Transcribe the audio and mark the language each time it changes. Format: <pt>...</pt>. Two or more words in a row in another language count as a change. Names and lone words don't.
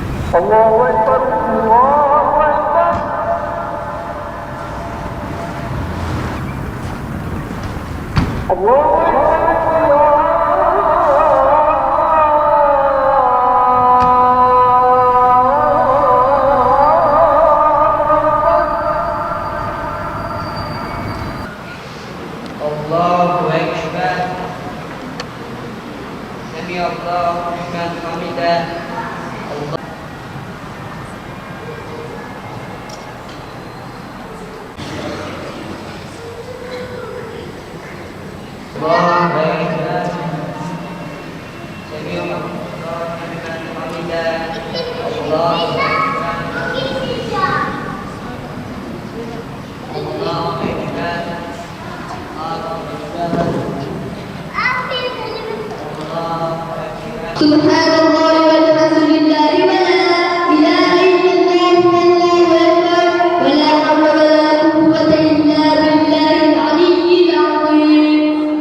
<ar>الله أكبر الله أكبر الله الله أكبر. سمع الله لمن حمده. الله أكبر. سمع الله لمن حمده. الله أكبر الله أكبر. سبحان الله والحمد لله ولا إله إلا الله والله أكبر ولا حول ولا قوة إلا بالله العلي العظيم.</ar>